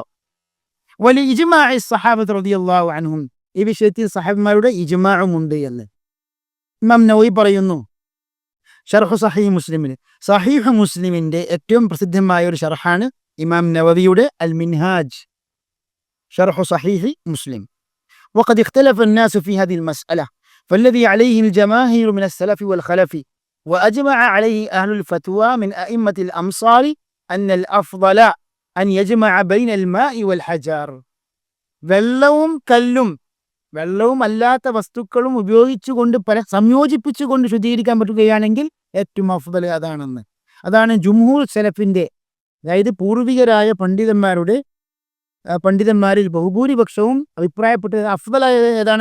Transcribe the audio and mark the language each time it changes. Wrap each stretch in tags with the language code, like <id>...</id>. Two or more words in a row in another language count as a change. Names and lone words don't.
<ar>ولي إجماع الصحابة رضي الله عنهم,</ar> <ml>ഈ വിഷയത്തിൽ സഹാബിമാരുടെ ഇജ്മാഉം ഉണ്ട് എന്ന് ഇമാം നവവി പറയുന്നു. ഷർഹ് സഹീഹ് മുസ്ലിമിന്, സഹീഹ് മുസ്ലിമിന്റെ ഏറ്റവും പ്രസിദ്ധമായ ഒരു ഷർഹാണ് ഇമാം നവവിയുടെ അൽ മിൻഹാജ്, ഷർഹ് സഹീഹ് മുസ്ലിം.</ml> <ar>وقد اختلف الناس في هذه المسألة فالذي عليه الجماهير من السلف والخلف وأجمع عليه أهل الفتوى من أئمة الأمصار أن الأفضل أن يجمع بين الماء والحجر.</ar> <ml>വെള്ളവും കല്ലും വെള്ളവും അല്ലാത്ത വസ്തുക്കളും ഉപയോഗിച്ചുകൊണ്ട് സംയോജിപ്പിച്ചുകൊണ്ട് ശുദ്ധീകരിക്കാൻ പറ്റുകയാണെങ്കിൽ ഏറ്റവും അഫ്ദൽ അതാണെന്ന്. അതാണ് ജുംഹൂർ സലഫിന്റെ അതായത് പൂർവികരായ പണ്ഡിതന്മാരിൽ ബഹുഭൂരിപക്ഷവും അഭിപ്രായപ്പെട്ടത് അഫ്ദലായ ഏതാണ്?</ml>